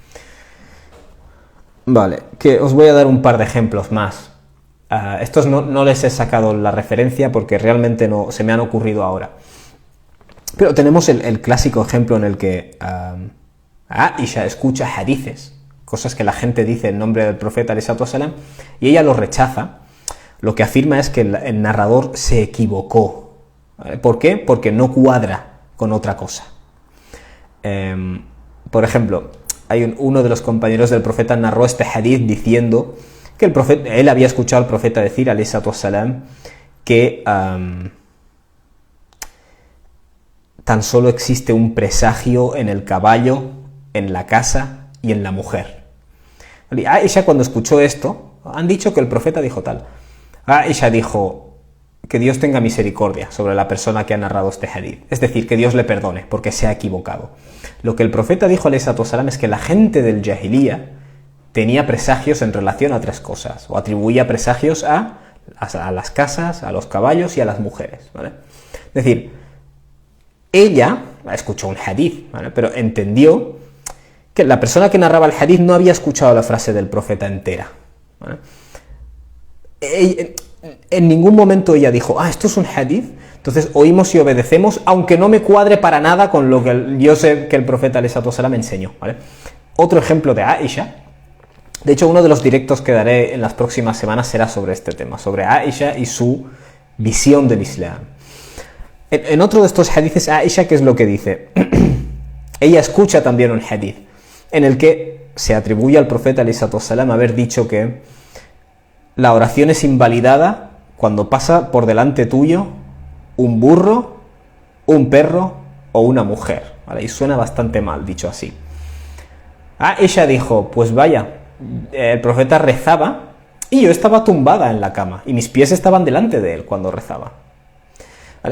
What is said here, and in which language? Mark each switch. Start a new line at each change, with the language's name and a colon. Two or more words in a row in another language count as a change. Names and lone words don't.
Spanish: Vale, que os voy a dar un par de ejemplos más. Estos no les he sacado la referencia porque realmente no se me han ocurrido ahora. Pero tenemos el clásico ejemplo en el que Aisha escucha hadices, cosas que la gente dice en nombre del profeta
Arabic: عليه الصلاة والسلام,
Spanish: y ella los rechaza. Lo que afirma es que el narrador se equivocó. ¿Por qué? Porque no cuadra con otra cosa. Por ejemplo, uno de los compañeros del profeta narró este hadith diciendo que él había escuchado al profeta decir,
Arabic: عليه الصلاة والسلام,
Spanish: que tan solo existe un presagio en el caballo, en la casa y en la mujer. Y Aisha, cuando escuchó esto, han dicho que el profeta dijo tal. Aisha dijo que Dios tenga misericordia sobre la persona que ha narrado este hadith, es decir, que Dios le perdone porque se ha equivocado. Lo que el profeta dijo
Arabic: عليه الصلاة والسلام
Spanish: es que la gente del Jahiliya tenía presagios en relación a tres cosas, o atribuía presagios a las casas, a los caballos y a las mujeres, ¿vale? Es decir, ella escuchó un hadith, ¿vale? Pero entendió que la persona que narraba el hadith no había escuchado la frase del profeta entera, ¿vale? En ningún momento ella dijo, esto es un hadith, entonces oímos y obedecemos, aunque no me cuadre para nada con lo que yo sé que el profeta
Arabic: عليه الصلاة والسلام
Spanish: me enseñó, ¿vale? Otro ejemplo de Aisha, de hecho uno de los directos que daré en las próximas semanas será sobre este tema, sobre Aisha y su visión del Islam. En otro de estos hadiths, Aisha, ¿qué es lo que dice? Ella escucha también un hadith en el que se atribuye al profeta
Arabic: عليه الصلاة والسلام
Spanish: haber dicho que la oración es invalidada cuando pasa por delante tuyo un burro, un perro o una mujer, ¿vale? Y suena bastante mal dicho así. Aisha dijo, pues vaya, el profeta rezaba y yo estaba tumbada en la cama y mis pies estaban delante de él cuando rezaba, ¿vale?